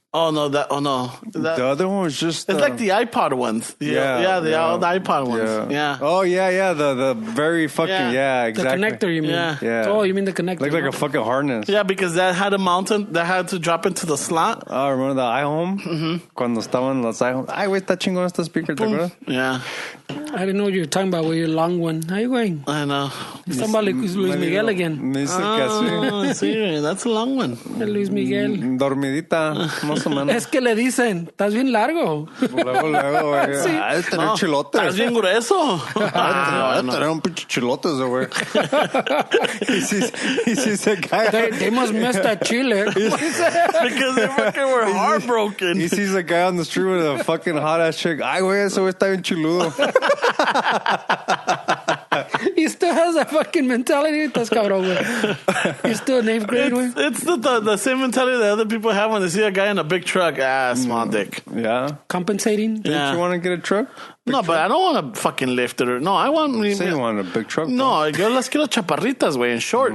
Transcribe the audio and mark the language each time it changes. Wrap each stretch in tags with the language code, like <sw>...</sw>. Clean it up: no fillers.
<en>Oh no, the other one was just... It's like the iPod ones. The old iPod ones. Yeah. Oh, yeah. The very fucking... Yeah, The exactly. connector, you mean? Yeah. Oh, you mean the connector? Like a fucking harness. Yeah, because that had a mountain that had to drop into the slot. Oh, remember the iHome? Mm-hmm.</en> <es>Cuando estaban los iHome. Ay, güey, está chingón este speaker, ¿te acuerdas?</es> <en>Yeah. I didn't know what you were talking about with your long one. How you going? I know. Somebody Luis Miguel again.</en> <es>Me dice que así. Sí,</es> <en>that's a long one.</en> <es>Luis Miguel. Dormidita, más o menos. Es que le dicen, estás bien largo. Luego, güey. Sí. Ah, de tener chilotes. Estás bien grueso. Tener un pinche chilotes, güey. y si se cae.</es> <en>They must miss that chile. Because they fucking were heartbroken. He sees a guy on the street with a fucking hot ass chick.</en> <es>Ay, güey, ese güey está bien chiludo.</es> <en>He still has that fucking mentality.</en> <es>Estás cabrón, güey.</es> <en>He's still in 8th grade, güey. It's the same mentality that other people have when they see a guy in a big truck. Small dick. Yeah. Compensating. Don't you want to get a truck? No, but I don't want to fucking lift it. No, I want... Say you want a big truck.</en> <es>No, yo las quiero chaparritas, güey, en short.</es>